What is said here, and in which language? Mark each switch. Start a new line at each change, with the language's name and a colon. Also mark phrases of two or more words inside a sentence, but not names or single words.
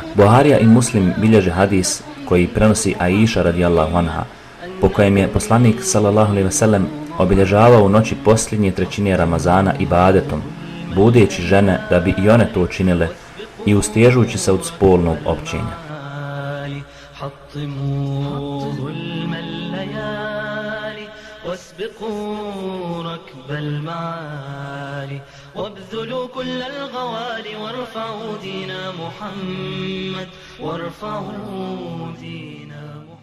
Bosnian: Buharija i Muslim bilježe hadis koji prenosi Aisha
Arabic: رضي الله عنها,
Bosnian: po kojem je poslanik
Arabic: صلى الله عليه وسلم
Bosnian: obilježavao u noći posljednje trećine Ramazana ibadetom, budeći žene da bi i one to učinile i ustježujući se od spolnog općenja.
Arabic: واسبقوا ركب المعالي وابذلوا كل الغوالي وارفعوا دين محمد وارفعوا دين